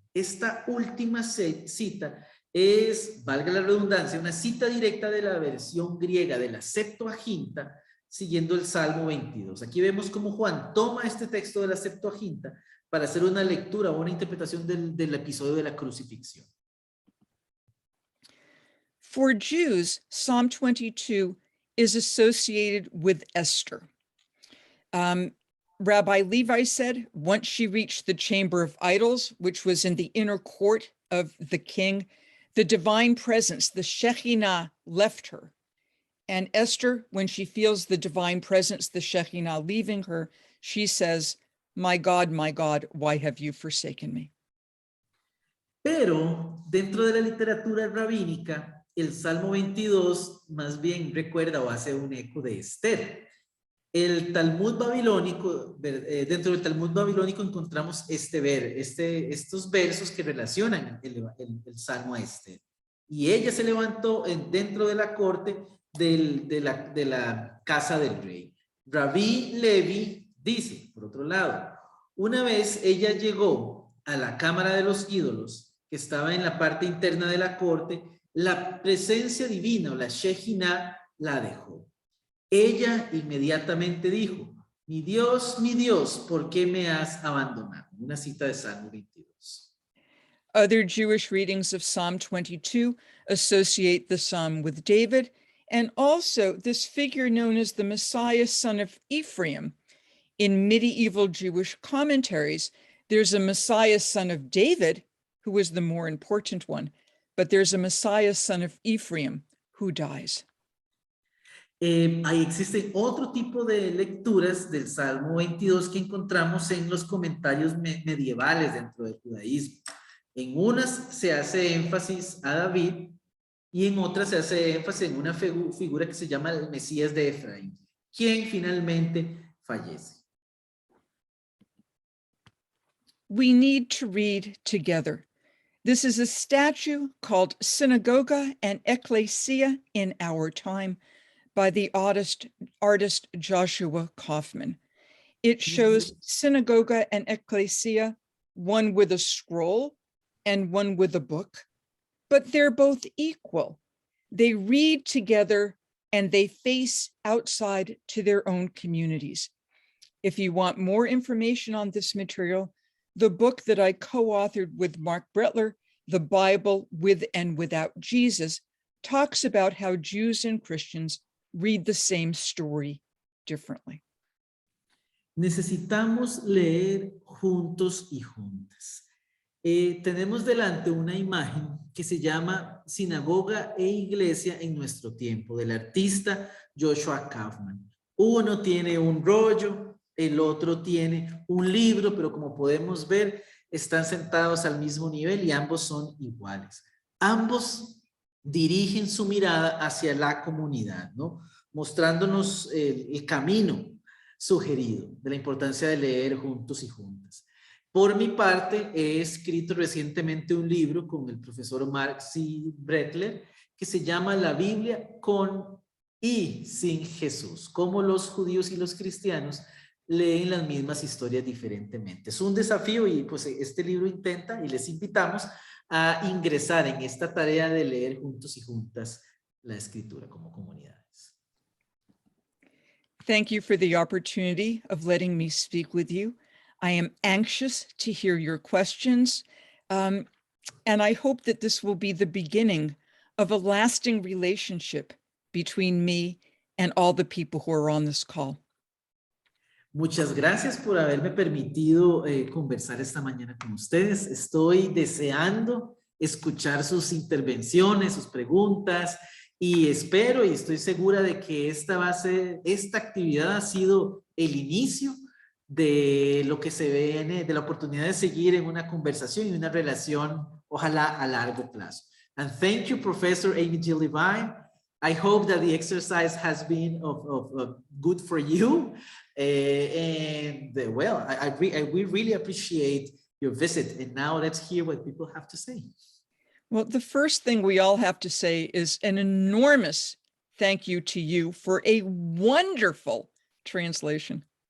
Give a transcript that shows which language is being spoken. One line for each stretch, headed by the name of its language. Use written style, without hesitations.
Spanish: Esta última cita es, valga la redundancia, una cita directa de la versión griega de la Septuaginta, siguiendo el Salmo 22. Aquí vemos cómo Juan toma este texto de la Septuaginta para hacer una lectura o una interpretación del episodio de la crucifixión.
English: For Jews, Psalm 22 is associated with Esther. Rabbi Levi said once she reached the chamber of idols, which was in the inner court of the king, the divine presence, the Shekhinah, left her. And Esther, when she feels the divine presence, the Shekhinah leaving her, she says, my God, why have you forsaken me?
Spanish: Pero dentro de la literatura rabínica, el Salmo 22 más bien recuerda o hace un eco de Esther. El Talmud babilónico, dentro del Talmud babilónico encontramos estos versos que relacionan el Salmo a Esther. Y ella se levantó dentro de la corte de la casa del rey. Rabí Levi dice, por otro lado, una vez ella llegó a la cámara de los ídolos, que estaba en la parte interna de la corte, la presencia divina o la Shekhinah la dejó. Ella inmediatamente dijo, mi Dios, ¿por qué me has abandonado? Una cita de Salmo 22.
English: Other Jewish readings of Psalm 22 associate the psalm with David, and also this figure known as the Messiah, son of Ephraim. In medieval Jewish commentaries, there's a Messiah, son of David, who was the more important one, but there's a Messiah, son of Ephraim, who dies.
Spanish: Ahí existen otro tipo de lecturas del Salmo 22 que encontramos en los comentarios medievales dentro del judaísmo. En unas se hace énfasis a David y en otras se hace énfasis en una figura que se llama el Mesías de Efraín, quien finalmente fallece.
English: We need to read together. This is a statue called Synagoga and Ecclesia in Our Time by the artist Joshua Kaufman. It shows Synagoga and Ecclesia, one with a scroll and one with a book, but they're both equal. They read together and they face outside to their own communities. If you want more information on this material, the book that I co-authored with Mark Bretler, The Bible with and Without Jesus, talks about how Jews and Christians read the same story differently.
Spanish: Necesitamos leer juntos y juntas. Tenemos delante una imagen que se llama Sinagoga e Iglesia en Nuestro Tiempo, del artista Joshua Kaufman. Uno tiene un rollo, el otro tiene un libro, pero como podemos ver, están sentados al mismo nivel y ambos son iguales. Ambos dirigen su mirada hacia la comunidad, ¿no? Mostrándonos el camino sugerido de la importancia de leer juntos y juntas. Por mi parte, he escrito recientemente un libro con el profesor Mark C. Bretler que se llama La Biblia con y sin Jesús, cómo los judíos y los cristianos leen las mismas historias diferentemente. Es un desafío y pues este libro intenta y les invitamos a ingresar en esta tarea de leer juntos y juntas la escritura como comunidades.
English: Thank you for the opportunity of letting me speak with you. I am anxious to hear your questions, and I hope that this will be the beginning of a lasting relationship between me and all the people who are on this call.
Spanish: Muchas gracias por haberme permitido conversar esta mañana con ustedes. Estoy deseando escuchar sus intervenciones, sus preguntas, y espero y estoy segura de que esta actividad ha sido el inicio de lo que se viene, de la oportunidad de seguir en una conversación y una relación, ojalá a largo plazo.
English: And thank you, Professor Amy G. Levine. I hope that the exercise has been of good for you. Well, we really appreciate your visit. And now let's hear what people have to say. Well, the first thing we all have to say is an enormous thank you to you for a wonderful translation.